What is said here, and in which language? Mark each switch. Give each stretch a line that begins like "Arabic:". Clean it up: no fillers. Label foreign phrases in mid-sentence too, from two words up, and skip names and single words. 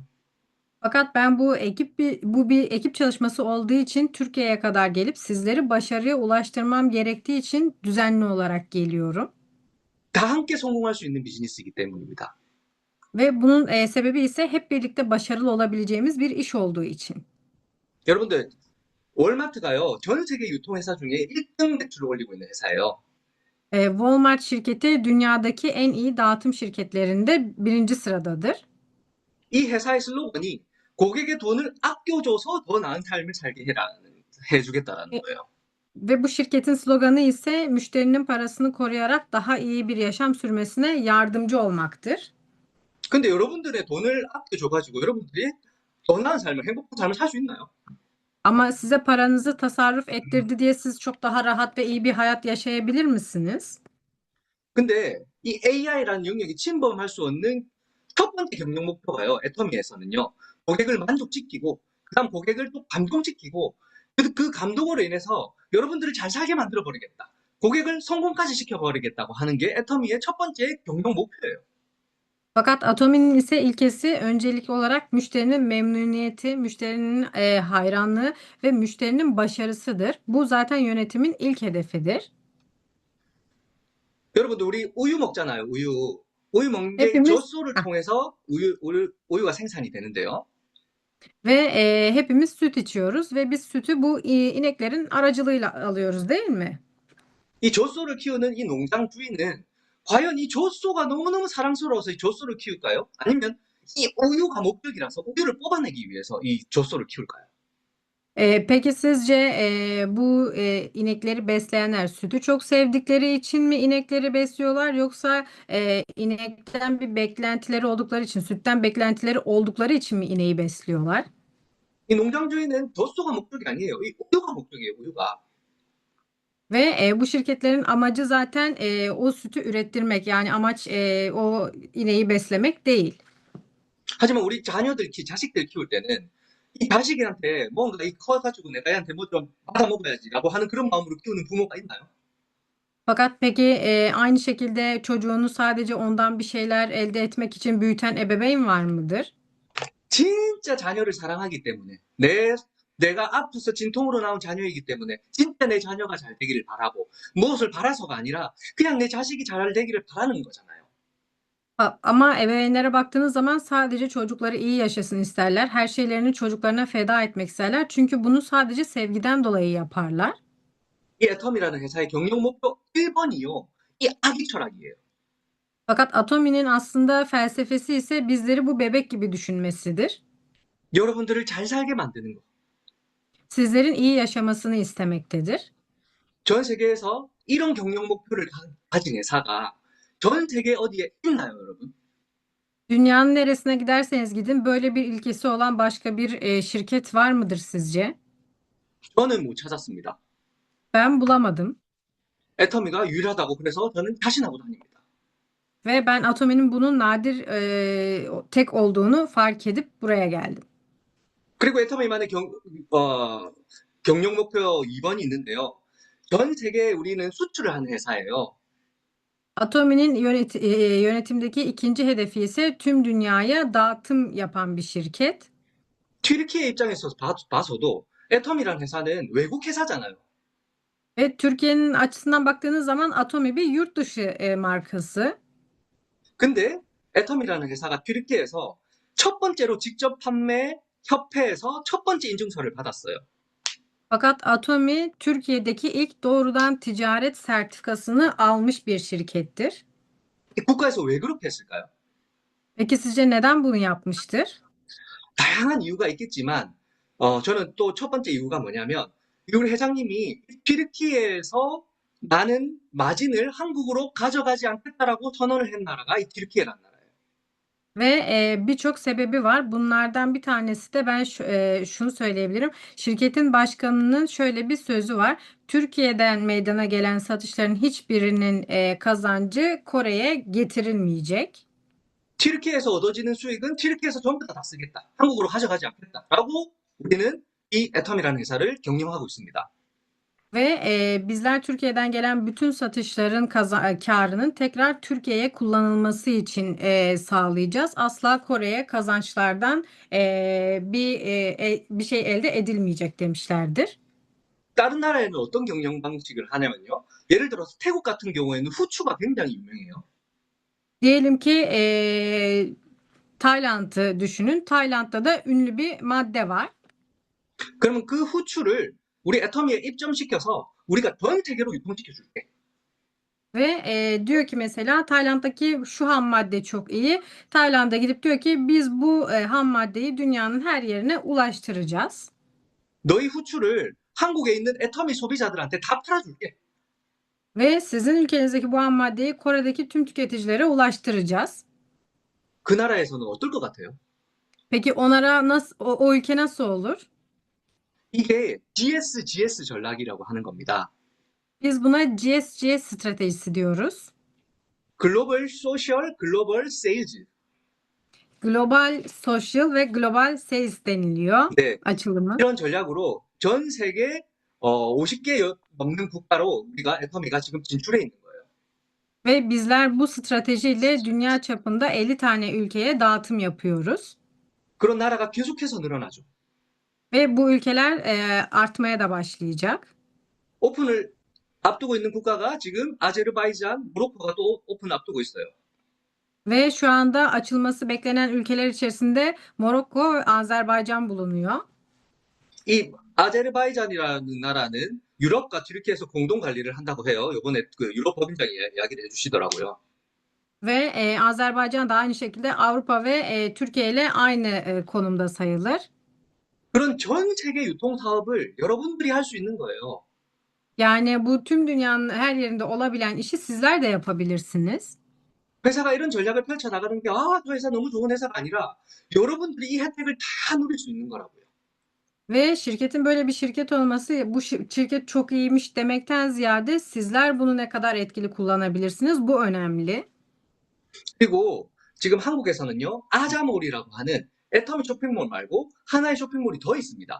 Turkish: Fakat ben bu bir ekip çalışması olduğu için Türkiye'ye kadar gelip sizleri başarıya ulaştırmam gerektiği için düzenli olarak geliyorum.
Korean: 다 함께 성공할 수 있는 비즈니스이기 때문입니다.
Turkish: Ve bunun sebebi ise hep birlikte başarılı olabileceğimiz bir iş olduğu için.
Korean: 여러분들, 월마트가요, 전 세계 유통회사 중에 1등 매출을 올리고 있는 회사예요.
Turkish: Walmart şirketi dünyadaki en iyi dağıtım şirketlerinde birinci sıradadır.
Korean: 이 회사의 슬로건이 고객의 돈을 아껴줘서 더 나은 삶을 살게 해주겠다라는 E, 거예요.
Turkish: Ve bu şirketin sloganı ise müşterinin parasını koruyarak daha iyi bir yaşam sürmesine yardımcı olmaktır.
Korean: 근데 여러분들의 돈을 아껴줘가지고 여러분들이 더 나은 삶을, 행복한 삶을 살 수 있나요?
Turkish: Ama size paranızı tasarruf ettirdi diye siz çok daha rahat ve iyi bir hayat yaşayabilir misiniz?
Korean: 근데 이 AI라는 영역이 침범할 수 없는 첫 번째 경영 목표가요, 애터미에서는요, 고객을 만족시키고, 그 다음 고객을 또 감동시키고, 그 감동으로 인해서 여러분들을 잘 살게 만들어버리겠다. 고객을 성공까지 시켜버리겠다고 하는 게 애터미의 첫 번째 경영 목표예요.
Turkish: Fakat Atomi'nin ise ilkesi öncelikli olarak müşterinin memnuniyeti, müşterinin hayranlığı ve müşterinin başarısıdır. Bu zaten yönetimin ilk hedefidir.
Korean: 여러분들, 우리 우유 먹잖아요, 우유. 우유 먹는 게
Turkish: Hepimiz
Korean: 젖소를 ah, 통해서 우유가 생산이 되는데요.
Turkish: ve hepimiz süt içiyoruz ve biz sütü bu ineklerin aracılığıyla alıyoruz, değil mi?
Korean: 이 젖소를 키우는 이 농장 주인은 과연 이 젖소가 너무너무 사랑스러워서 이 젖소를 키울까요? 아니면 이 우유가 목적이라서 우유를 뽑아내기 위해서 이 젖소를 키울까요?
Turkish: Peki sizce bu inekleri besleyenler sütü çok sevdikleri için mi inekleri besliyorlar yoksa inekten bir beklentileri oldukları için, sütten beklentileri oldukları için mi ineği besliyorlar?
Korean: 이 농장 주인은 젖소가 목적이 아니에요. 이 우유가 목적이에요, 우유가.
Turkish: Ve bu şirketlerin amacı zaten o sütü ürettirmek. Yani amaç o ineği beslemek değil.
Korean: 하지만 우리 자식들 키울 때는 이 자식한테 뭔가 이 커가지고 내가 얘한테 뭐 좀 받아먹어야지라고 하는 그런 마음으로 키우는 부모가 있나요?
Turkish: Fakat peki aynı şekilde çocuğunu sadece ondan bir şeyler elde etmek için büyüten ebeveyn var mıdır?
Korean: 진짜 자녀를 사랑하기 때문에 내가 아파서 진통으로 나온 자녀이기 때문에 진짜 내 자녀가 잘 되기를 바라고 무엇을 바라서가 아니라 그냥 내 자식이 잘 되기를 바라는 거잖아요.
Turkish: Ama ebeveynlere baktığınız zaman sadece çocukları iyi yaşasın isterler. Her şeylerini çocuklarına feda etmek isterler. Çünkü bunu sadece sevgiden dolayı yaparlar.
Korean: 이 애텀이라는 회사의 경영 목표 1번이요. 이 아기 철학이에요.
Turkish: Fakat Atomi'nin aslında felsefesi ise bizleri bu bebek gibi düşünmesidir.
Korean: 여러분들을 잘 살게 만드는 거.
Turkish: Sizlerin iyi yaşamasını istemektedir.
Korean: 전 세계에서 이런 경영 목표를 가진 회사가 전 세계 어디에 있나요, 여러분?
Turkish: Dünyanın neresine giderseniz gidin böyle bir ilkesi olan başka bir şirket var mıdır sizce?
Korean: 저는 못 찾았습니다.
Turkish: Ben bulamadım
Korean: 애터미가 유일하다고 그래서 저는 자신하고 다닙니다.
Turkish: ve ben Atomi'nin bunun nadir tek olduğunu fark edip buraya geldim.
Korean: 그리고 애터미만의 경영 목표 2번이 있는데요. 전 세계에 우리는 수출을 하는 회사예요.
Turkish: Atomi'nin yönetimdeki ikinci hedefi ise tüm dünyaya dağıtım yapan bir şirket.
Korean: 튀르키예 입장에서 봐서도 애텀이라는 회사는 외국 회사잖아요.
Turkish: Ve Türkiye'nin açısından baktığınız zaman Atomi bir yurt dışı markası.
Korean: 근데 애텀이라는 회사가 튀르키예에서 첫 번째로 직접 판매 협회에서 첫 번째 인증서를 받았어요.
Turkish: Fakat Atomi Türkiye'deki ilk doğrudan ticaret sertifikasını almış bir şirkettir.
Korean: 국가에서 왜 그렇게 했을까요?
Turkish: Peki sizce neden bunu yapmıştır?
Korean: 다양한 이유가 있겠지만, 저는 또 첫 번째 이유가 뭐냐면, 우리 회장님이 튀르키예에서 나는 마진을 한국으로 가져가지 않겠다라고 선언을 한 나라가 이 튀르키예라는 나라예요.
Turkish: Ve birçok sebebi var. Bunlardan bir tanesi de ben şunu söyleyebilirim. Şirketin başkanının şöyle bir sözü var. Türkiye'den meydana gelen satışların hiçbirinin kazancı Kore'ye getirilmeyecek.
Korean: 튀르키예에서 얻어지는 수익은 튀르키예에서 전부 다 쓰겠다. 한국으로 가져가지 않겠다라고 우리는 이 애텀이라는 회사를 경영하고 있습니다.
Turkish: Ve bizler Türkiye'den gelen bütün satışların karının tekrar Türkiye'ye kullanılması için sağlayacağız. Asla Kore'ye kazançlardan bir şey elde edilmeyecek demişlerdir.
Korean: 다른 나라에는 어떤 경영 방식을 하냐면요. 예를 들어서 태국 같은 경우에는 후추가 굉장히 유명해요.
Turkish: Diyelim ki Tayland'ı düşünün. Tayland'da da ünlü bir madde var.
Korean: 그러면 그 후추를 우리 애터미에 입점시켜서 우리가 전 세계로 유통시켜 줄게.
Turkish: Ve diyor ki mesela Tayland'daki şu ham madde çok iyi. Tayland'a gidip diyor ki biz bu ham maddeyi dünyanın her yerine ulaştıracağız.
Korean: 너희 후추를 한국에 있는 애터미 소비자들한테 다 팔아줄게.
Turkish: Ve sizin ülkenizdeki bu ham maddeyi Kore'deki tüm tüketicilere ulaştıracağız.
Korean: 그 나라에서는 어떨 것 같아요?
Turkish: Peki onlara nasıl o ülke nasıl olur?
Korean: 이게 GS 전략이라고 하는 겁니다.
Turkish: Biz buna GSGS stratejisi diyoruz.
English: Global Social Global Sales. Global Social
Turkish: ve
English: Global Sales
Turkish: deniliyor
Korean: 네,
Turkish: açılımı.
Korean: 이런 전략으로 전 세계 50개 넘는 국가로 우리가 애터미가 지금 진출해 있는 거예요.
Turkish: Ve bizler bu stratejiyle dünya çapında 50 tane ülkeye dağıtım yapıyoruz.
Korean: 그런 나라가 계속해서 늘어나죠.
Turkish: Ve bu ülkeler artmaya da başlayacak.
Korean: 오픈을 앞두고 있는 국가가 지금 아제르바이잔, 모로코가 또 오픈 앞두고 있어요.
Turkish: Ve şu anda açılması beklenen ülkeler içerisinde Morokko ve Azerbaycan bulunuyor.
Korean: 이 아제르바이잔이라는 나라는 유럽과 튀르키예에서 공동 관리를 한다고 해요. 이번에 그 유럽 법인장이 이야기를 해주시더라고요.
Turkish: Ve Azerbaycan da aynı şekilde Avrupa ve Türkiye ile aynı konumda sayılır.
Korean: 그런 전 세계 유통 사업을 여러분들이 할 수 있는 거예요.
Turkish: Yani bu tüm dünyanın her yerinde olabilen işi sizler de yapabilirsiniz.
Korean: 회사가 이런 전략을 펼쳐 나가는 게, 아, 저 회사 너무 좋은 회사가 아니라 여러분들이 이 혜택을 다 누릴 수 있는 거라고요.
Turkish: Ve şirketin böyle bir şirket olması bu şirket çok iyiymiş demekten ziyade sizler bunu ne kadar etkili kullanabilirsiniz bu önemli.
Korean: 그리고 지금 한국에서는요, 아자몰이라고 하는 애터미 쇼핑몰 말고 하나의 쇼핑몰이 더 있습니다.